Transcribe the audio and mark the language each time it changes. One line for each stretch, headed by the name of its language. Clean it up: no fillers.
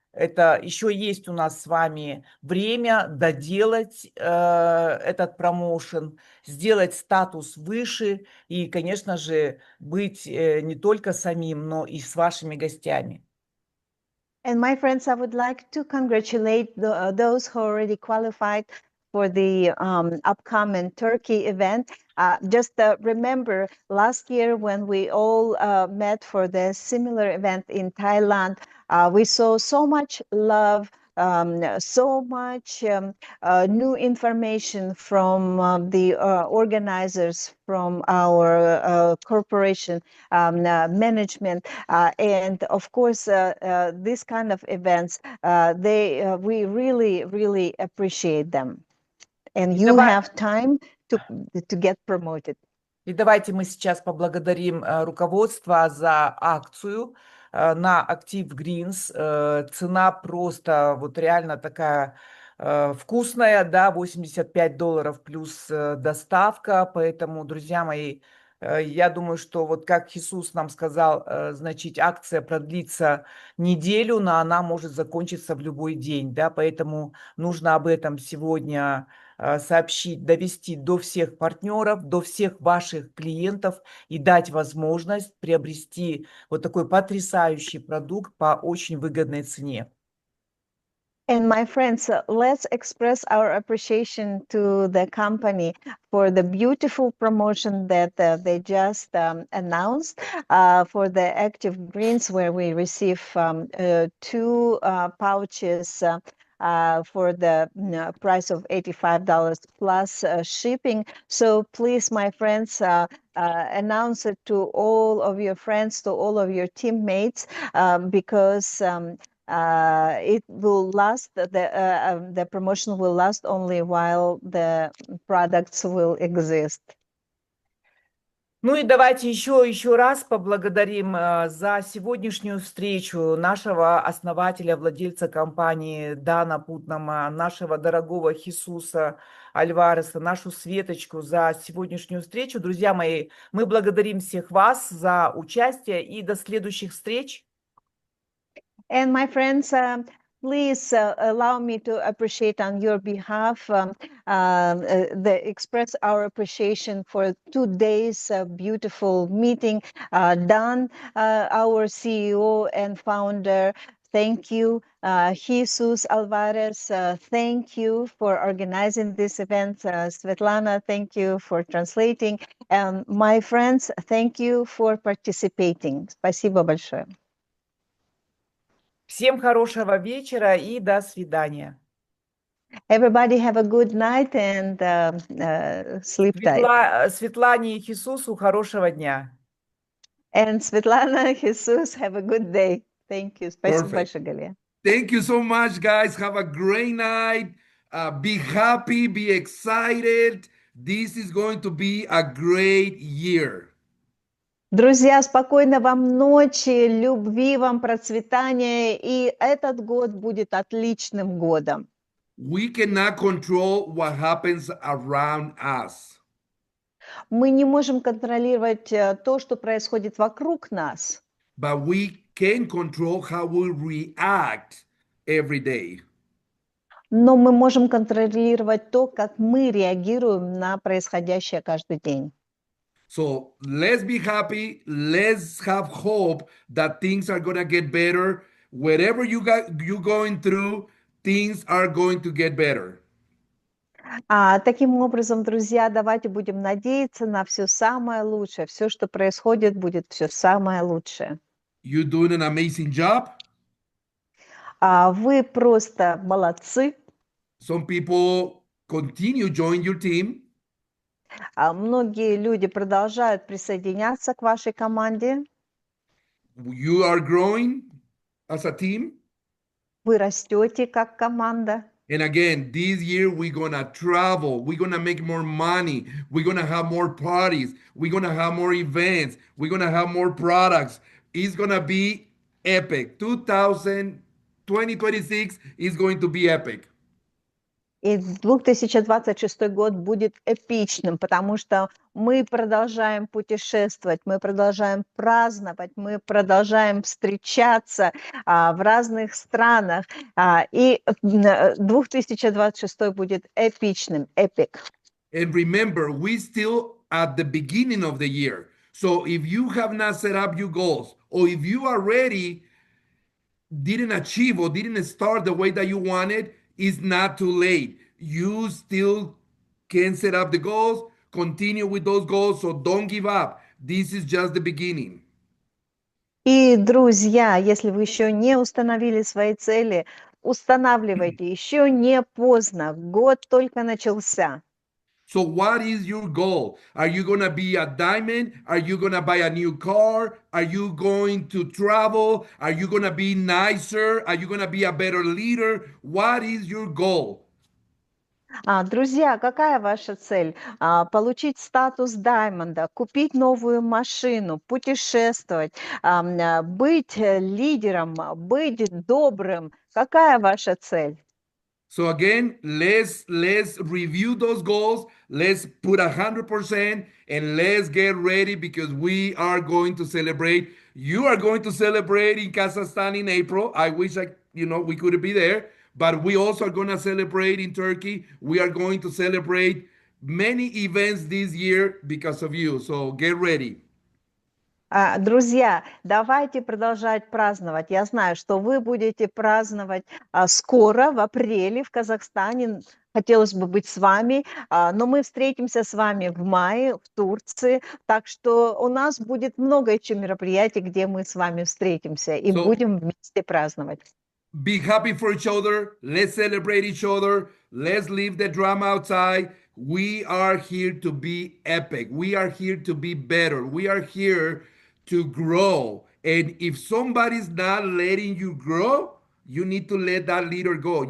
Russian: Это еще есть у нас с вами время доделать этот промоушен, сделать статус выше и, конечно же, быть не только самим, но и с вашими гостями.
English: And my friends, I would like to congratulate those who already qualified for the upcoming Turkey event. Just remember last year when we all met for the similar event in Thailand, we saw so much love, so much new information from the organizers, from our corporation management, and of course this kind of events, we really appreciate them. And you have time to get promoted.
Russian: И давайте мы сейчас поблагодарим руководство за акцию на Active Greens. Цена просто вот реально такая вкусная, да, $85 плюс доставка. Поэтому, друзья мои, я думаю, что вот как Иисус нам сказал, значит, акция продлится неделю, но она может закончиться в любой день, да, поэтому нужно об этом сегодня сообщить, довести до всех партнеров, до всех ваших клиентов и дать возможность приобрести вот такой потрясающий продукт по очень выгодной цене.
English: And my friends, let's express our appreciation to the company for the beautiful promotion that they just announced for the Active Greens, where we receive 2 pouches for the price of $85 plus shipping. So please, my friends, announce it to all of your friends, to all of your teammates, because it will last, the promotion will last only while the products will exist.
Russian: Ну и давайте еще раз поблагодарим за сегодняшнюю встречу нашего основателя, владельца компании Дана Путнама, нашего дорогого Хисуса Альвареса, нашу Светочку за сегодняшнюю встречу. Друзья мои, мы благодарим всех вас за участие и до следующих встреч.
English: And my friends, please allow me to appreciate on your behalf, express our appreciation for today's beautiful meeting. Dan, our CEO and founder, thank you. Jesus Alvarez, thank you for organizing this event. Svetlana, thank you for translating. My friends, thank you for participating.
Russian: Спасибо большое. Всем хорошего вечера и до свидания.
English: Everybody have a good night and sleep tight.
Russian: Светлане и Хисусу хорошего дня.
English: And Svetlana, Jesus, have a good day. Thank you.
Russian: Спасибо
English: Perfect.
Russian: большое, Галия.
English: Thank you so much, guys. Have a great night. Be happy, be excited. This is going to be a great year.
Russian: Друзья, спокойной вам ночи, любви вам, процветания, и этот год будет отличным годом.
English: We cannot control what happens around us,
Russian: Мы не можем контролировать то, что происходит вокруг нас,
English: but we can control how we react every day.
Russian: но мы можем контролировать то, как мы реагируем на происходящее каждый день.
English: So let's be happy. Let's have hope that things are gonna get better. Whatever you're going through, things are going to get better.
Russian: Таким образом, друзья, давайте будем надеяться на все самое лучшее. Все, что происходит, будет все самое лучшее.
English: You're doing an amazing job.
Russian: Вы просто молодцы.
English: Some people continue join your team.
Russian: Многие люди продолжают присоединяться к вашей команде.
English: You are growing as a team.
Russian: Вы растете как команда.
English: And again, this year we're gonna travel. We're gonna make more money. We're gonna have more parties. We're gonna have more events. We're gonna have more products. It's gonna be epic. 2026 is going to be epic.
Russian: И 2026 год будет эпичным, потому что мы продолжаем путешествовать, мы продолжаем праздновать, мы продолжаем встречаться в разных странах. И 2026 будет эпичным,
English: epic. And remember, we're still at the beginning of the year. So if you have not set up your goals, or if you already didn't achieve or didn't start the way that you wanted, it's not too late. You still can set up the goals, continue with those goals, so don't give up. This is just the beginning.
Russian: И, друзья, если вы еще не установили свои цели, устанавливайте, еще не поздно, год только начался.
English: So what is your goal? Are you going to be a diamond? Are you going to buy a new car? Are you going to travel? Are you going to be nicer? Are you going to be a better leader? What is your goal?
Russian: Друзья, какая ваша цель? Получить статус даймонда, купить новую машину, путешествовать, быть лидером, быть добрым. Какая ваша цель?
English: So again, let's review those goals. Let's put 100% and let's get ready because we are going to celebrate. You are going to celebrate in Kazakhstan in April. I wish we could be there, but we also are going to celebrate in Turkey. We are going to celebrate many events this year because of you. So get ready.
Russian: Друзья, давайте продолжать праздновать. Я знаю, что вы будете праздновать скоро, в апреле в Казахстане. Хотелось бы быть с вами, но мы встретимся с вами в мае в Турции. Так что у нас будет много еще мероприятий, где мы с вами встретимся и
English: So-
Russian: будем вместе праздновать.
English: Be happy for each other. Let's celebrate each other. Let's leave the drama outside. We are here to be epic. We are here to be better. We are here to grow. And if somebody's not letting you grow, you need to let that leader go.